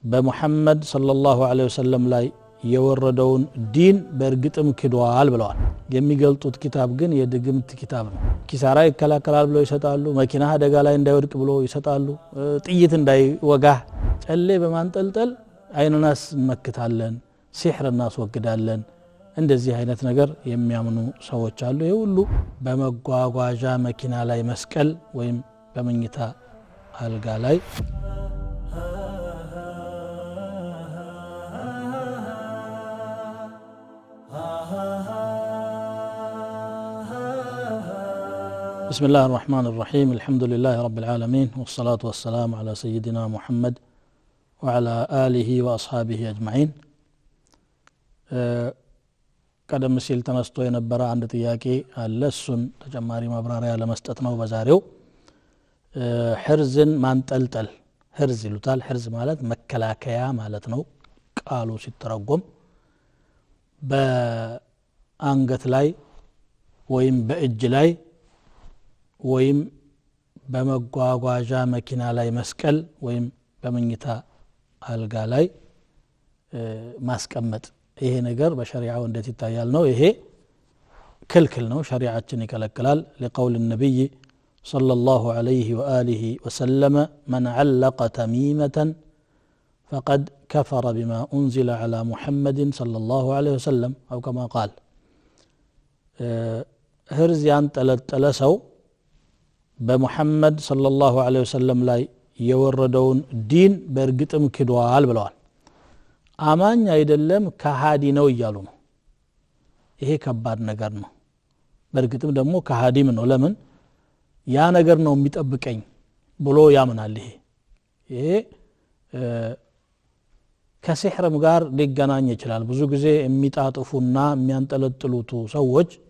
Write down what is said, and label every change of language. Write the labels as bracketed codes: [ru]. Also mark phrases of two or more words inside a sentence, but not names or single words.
[am] በሙሐመድ [ar] صلى الله عليه وسلم [am] ላይ የወረደውን ዲን በእርግጥም ክዷል ብለዋል። የሚገልጡት ኪታብ ግን የድግምት ኪታብ ነው። ኪሳራ ይከላከላል ብለው ይሰጣሉ። መኪና አደጋ ላይ እንዳይወድቅ ብሎ ይሰጣሉ። ጥይት እንዳይወጋ ጨሌ በማንጠልጠል አይንናስ እንመክታለን፣ ሲህር እናስወግዳለን፣ እንደዚህ አይነት ነገር የሚያምኑ ሰዎች አሉ። ይሄ ሁሉ በመጓጓዣ መኪና ላይ መስቀል ወይም በመኝታ አልጋ ላይ [ar] بسم الله الرحمن الرحيم الحمد لله رب العالمين والصلاة والسلام على سيدنا محمد وعلى آله وأصحابه أجمعين [am] ቀደም ሲል ተነስቶ የነበረ አንድ ጥያቄ አለ። እሱን ተጨማሪ ማብራሪያ ለመስጠት ነው በዛሬው። ሕርዝን ማንጠልጠል ሕርዝ ይሉታል። ሕርዝ ማለት መከላከያ ማለት ነው ቃሉ ሲተረጎም። በአንገት ላይ ወይም በእጅ ላይ ወይም በመጓጓዣ መኪና ላይ መስቀል ወይም በመኝታ አልጋ ላይ ማስቀመጥ፣ ይሄ ነገር በሸሪዓው እንዴት ይታያል ነው? ይሄ ክልክል ነው፣ ሸሪዓችን ይከለክላል። [ar] لقول النبي صلى الله عليه وآله وسلم من علق تميمة فقد كفر بما أنزل على محمد صلى الله عليه وسلم أو كما قال. [am] ሕርዝ ያንጠለጠለ ሰው በሙሐመድ [ar] صلى الله عليه وسلم [am] ላይ የወረደውን ዲን በእርግጥም ክዷል ብለዋል። አማኝ አይደለም ከሃዲ ነው እያሉ ነው። ይሄ ከባድ ነገር ነው። በእርግጥም ደግሞ ከሃዲም ነው። ለምን ያ ነገር ነው የሚጠብቀኝ ብሎ ያምናል። ይሄ ከሲህርም ጋር ሊገናኝ ይችላል። ብዙ ጊዜ የሚጣጥፉና የሚያንጠለጥሉት ሰዎች